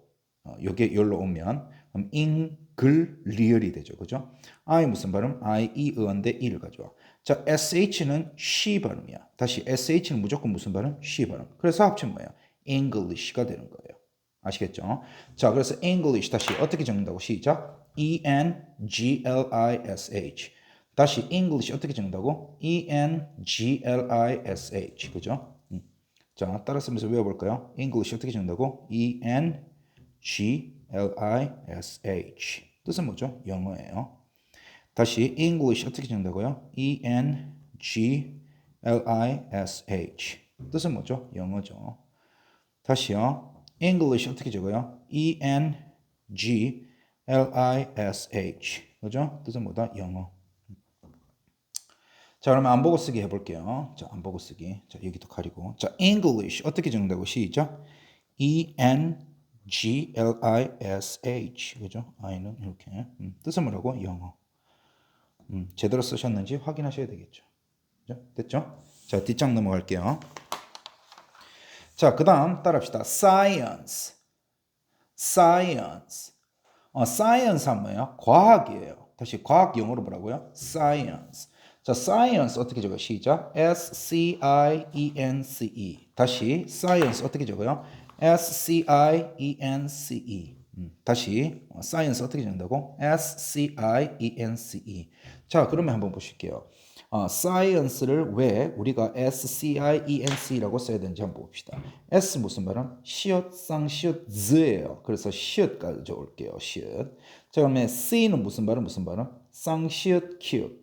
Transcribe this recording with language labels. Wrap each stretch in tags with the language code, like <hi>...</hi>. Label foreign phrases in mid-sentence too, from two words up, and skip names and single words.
<ko>요게 열로 오면 그럼 잉글리얼이 되죠. 그죠? I 무슨 발음?</ko> <en>I, E,</en> <ko>의인데 E를 가져와. 자, SH는 she 발음이야. 다시 SH는 무조건 무슨 발음? she 발음. 그래서 합치면 뭐예요? English가 되는 거예요. 아시겠죠? 자, 그래서 English 다시 어떻게 적는다고? 시작. E-N-G-L-I-S-H. 다시 English 어떻게 적는다고?</ko> <en>E-N-G-L-I-S-H. 그죠?</en> <ko>자, 따라 쓰면서 외워볼까요? English 어떻게 적는다고? E-N-G-L-I-S-H. 뜻은 뭐죠? 영어예요. 다시 English 어떻게 적는다고요? E-N-G-L-I-S-H. 뜻은 뭐죠? 영어죠. 다시요. English 어떻게 적어요? E-N-G-L-I-S-H. 그죠? 뜻은 뭐다? 영어. 자, 그러면 안 보고 쓰기 해볼게요. 자, 안 보고 쓰기. 자, 여기도 가리고. 자, English 어떻게 적는다고? 시작. E-N-G-L-I-S-H. 그죠? I는 이렇게. 뜻은 뭐라고? 영어. 제대로 쓰셨는지 확인하셔야 되겠죠. 그죠? 됐죠? 자, 뒷장 넘어갈게요. 자, 그 다음 따라합시다.</ko> <en>Science. Science.</en> <ko>science는 뭐예요? 과학이에요. 다시 과학 영어로 뭐라고요? Science. 자, science 어떻게 적어요? 시작.</ko> <en>S-C-I-E-N-C-E.</en> <ko>다시 science 어떻게 적어요?</ko> <en>S-C-I-E-N-C-E.</en> <ko>다시 science 어떻게 적는다고?</ko> <en>S-C-I-E-N-C-E.</en> <ko>자, 그러면 한번 보실게요. science를 왜 우리가 S-C-I-E-N-C라고 써야 되는지 한번 봅시다. S 무슨 발음? 시옷, 쌍시옷, z예요. 그래서 시옷 가져올게요. 시옷. 자, 그러면 C는 무슨 발음? 무슨 발음? 쌍시옷, 키읔.</ko>